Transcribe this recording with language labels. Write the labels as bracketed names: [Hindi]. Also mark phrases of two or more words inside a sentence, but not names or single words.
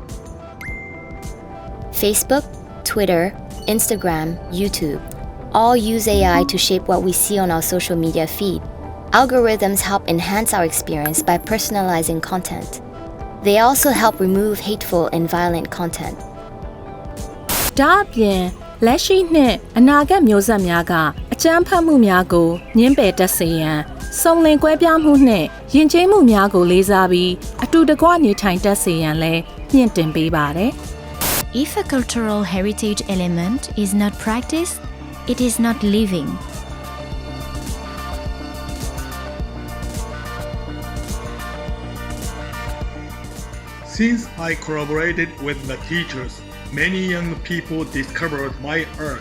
[English] Facebook, Twitter, Instagram, YouTube all use AI to shape what we see on our social media feed. Algorithms help enhance our experience by personalizing content. They also help remove hateful and violent content. [Burmese] ဒါအပြင်လက်ရှိနဲ့အနာဂတ်မျိုးဆက်များကအကြမ်းဖက်မှုများကိုညှင်းပယ်တတ်စေရန်စုံလင်ကွဲပြားမှုနဲ့ယဉ်ကျေးမှုများကိုလေးစားပြီးအတူတကွနေထိုင်တတ်စေရန်လည်းမြင့်တင်ပေးပါတယ် [English] If a cultural heritage element is not practiced, it is not living. Since I collaborated with the teachers, many young people discovered my art.